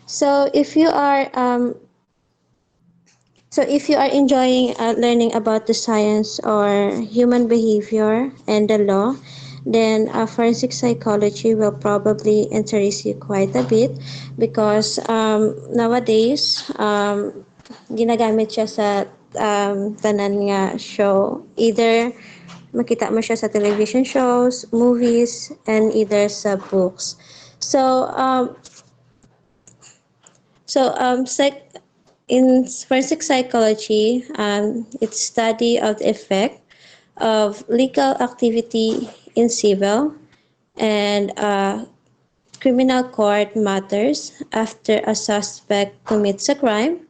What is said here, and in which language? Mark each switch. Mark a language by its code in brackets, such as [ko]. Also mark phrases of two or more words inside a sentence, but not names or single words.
[en] So if you are enjoying learning about the science or human behavior and the law, then forensic psychology will probably interest you quite a bit because nowadays [ceb] ginagamit siya sa tanan nga [en] show. Either [ceb] makita mo siya sa [en] television shows, movies, and either sa books. So in forensic psychology, it's study of the effect of legal activity in civil and criminal court matters after a suspect commits a crime.